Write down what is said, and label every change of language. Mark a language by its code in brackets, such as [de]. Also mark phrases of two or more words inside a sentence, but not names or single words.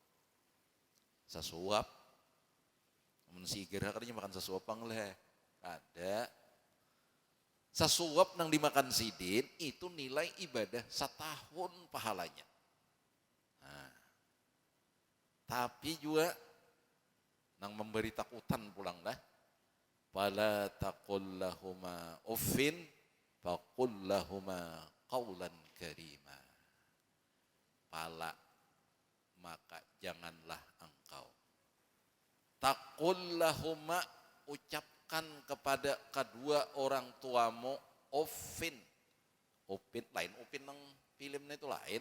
[bjn] Sesuap mensigir katanya makan sesuap lah. Ada sesuap nang dimakan Sidin itu nilai ibadah setahun pahalanya. Nah, tapi juga nang memberi takutan pulang dah. [ar] فلا تقل لهما أف فقل لهما قولا كريما. [bjn] Pala maka janganlah engkau [ar] تقل لهما, [bjn] ucapkan kepada kedua orang tuamu uffin. Uffin lain, uffin nang filmnya itu lain.